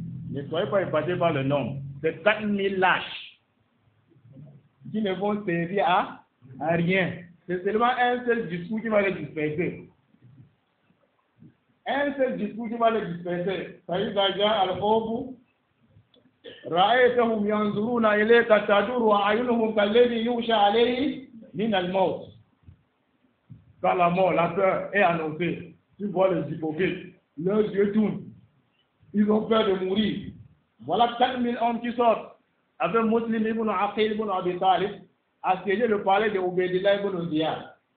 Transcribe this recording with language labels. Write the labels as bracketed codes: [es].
[fr] Ne soyez pas épatés par le nombre. C'est 4000 lâches. qui ne vont servir à rien. C'est seulement un seul discours qui va les disperser. Un seul discours qui va les disperser. [ar] فإذا جاء الخوف رأيتهم ينظرون إليك تدور أعينهم كالذي يغشى عليه من الموت. [fr] Quand la mort, la peur est annoncée, tu vois les hypocrites, leurs yeux tournent. Ils ont peur de mourir. Voilà 4000 hommes qui sortent avec Muslim ibn Aqil ibn Abi Talib à siéger le palais de Ubaydillah ibn Ziyad.